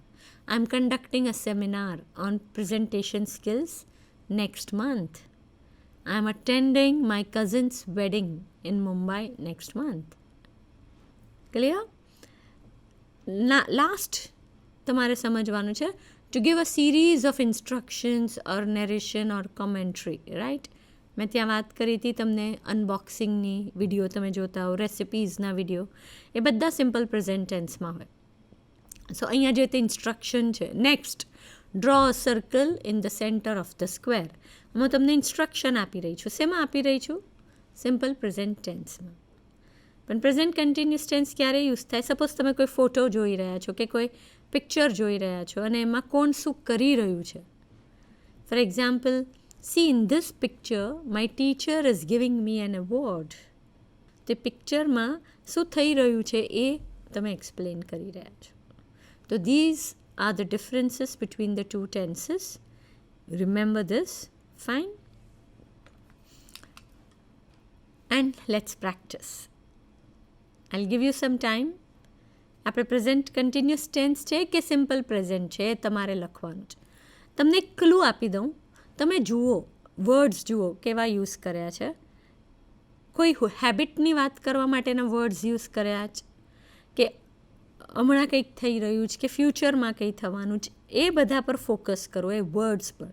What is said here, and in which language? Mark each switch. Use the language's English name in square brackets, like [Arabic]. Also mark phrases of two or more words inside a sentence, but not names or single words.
[English] I am conducting a seminar on presentation skills next month. I am attending my cousin's wedding in Mumbai next month. [Gujarati] ક્લિયર? લાસ્ટ તમારે સમજવાનું છે [English] to give a series of instructions or narration or commentary, right? [Gujarati] મેં ત્યાં વાત કરી હતી તમને અનબોક્સિંગની વિડીયો તમે જોતા હો, રેસિપીઝના વિડીયો, એ બધા [English] simple present [Gujarati] ટેન્સમાં હોય. સો અહીંયા જે તે ઇન્સ્ટ્રક્શન છે. [English] Next, draw a circle in the centre of the square. [Gujarati] હું તમને ઇન્સ્ટ્રક્શન આપી રહી છું. શેમાં આપી રહી છું? [English] simple present [Gujarati] ટેન્સમાં. પણ [English] present continuous [Gujarati] ટેન્સ ક્યારે યુઝ થાય? સપોઝ તમે કોઈ ફોટો જોઈ રહ્યા છો કે કોઈ પિક્ચર જોઈ રહ્યા છો અને એમાં કોણ શું કરી રહ્યું છે. [English] for example, see in this picture my teacher is giving me an award. [Gujarati] તે પિક્ચરમાં શું થઈ રહ્યું છે એ તમે એક્સપ્લેન કરી રહ્યા છો. [English] તો these are the differences between the two tenses. Remember this. Fine. And let's practice. I'll give you some time. [Gujarati] આપણે [English] present continuous [Gujarati] ટેન્સ છે કે [English] simple present [Gujarati] છે એ તમારે લખવાનું છે. તમને એક ક્લુ આપી દઉં. તમે જુઓ, વર્ડ્સ જુઓ કેવા યુઝ કર્યા છે. કોઈ હેબિટની વાત કરવા માટેના વર્ડ્સ યુઝ કર્યા છે કે હમણાં કંઈક થઈ રહ્યું છે કે ફ્યુચરમાં કંઈ થવાનું છે, એ બધા પર ફોકસ કરો, એ વર્ડ્સ પર.